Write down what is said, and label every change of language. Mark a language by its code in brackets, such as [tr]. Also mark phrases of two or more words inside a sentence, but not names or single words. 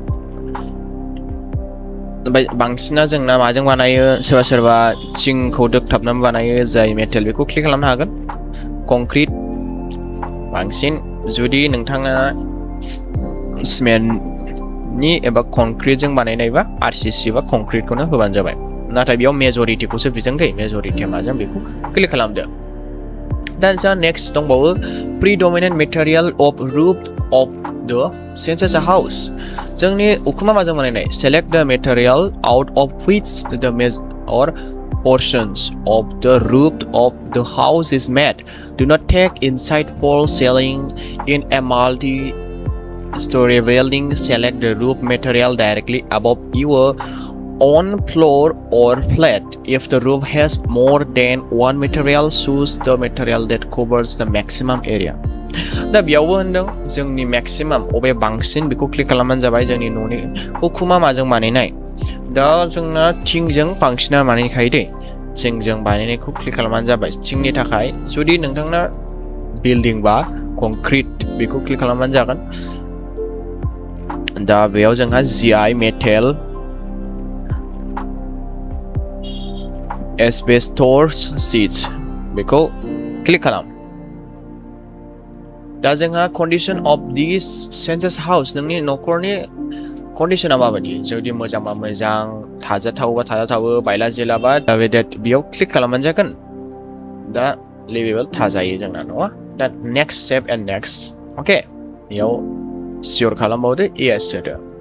[brx] बांसिना जोंना माजों बानायो सोरबा सोरबा थिंखौ दोगथाबनानै बानायो जाय मेटेल बेखौ क्लिक खालामनो हागोन कंक्रिट बांसिन जुदि नोंथाङा सिमेन्टनि एबा कंक्रिटजों बानायनायबा आरसिसि बा कंक्रिटखौनो होबानो जाबाय नाथाय बेयाव मेजरिटिखौसो बिजों दै मेजरिटिया माजों बेखौ क्लिक खालामदो दा जोंहा नेक्स्ट दंबावो [en] predominant material of roof of the census house [brx] जोंनि उखुमा माजों बानायनाय [en] select the material out of which the or portions of the roof of the house is made do not take inside fall ceiling in a multi-story building select the roof material directly above your on floor or flat if the roof has more than one material choose the material that covers the maximum area [brx] दा बेयावबो होनदों जोंनि मेक्सिमाम अबे बांसिन बेखौ क्लिक खालामबानो जाबाय जोंनि न'नि उखुमा माजों बानायनाय दा जोंना थिंजों बांसिना बानायखायो दै थिंजों बानायनायखौ क्लिक खालामबानो जाबाय थिंनि थाखाय जुदि नोंथांना बिल्डिं बा कंक्रिट बेखौ क्लिक खालामबानो जागोन दा बेयाव जोंहा [en] GI metal asbestos sheets [brx] बेखौ क्लिक खालाम दा जोंहा [en] condition of this census house [brx] नोंनि न'खरनि कन्डिशना माबायदि जुदि मोजांबा मोजां थाजाथावबा थाजाथावो बायला जिलाबा दा बेयाव क्लिक खालामबानो जागोन दा लिभेबल थाजायो जोंना न'आ दा नेक्स्ट [en] save and next [brx] अके बेयाव सियर खालामबावदो येस होदो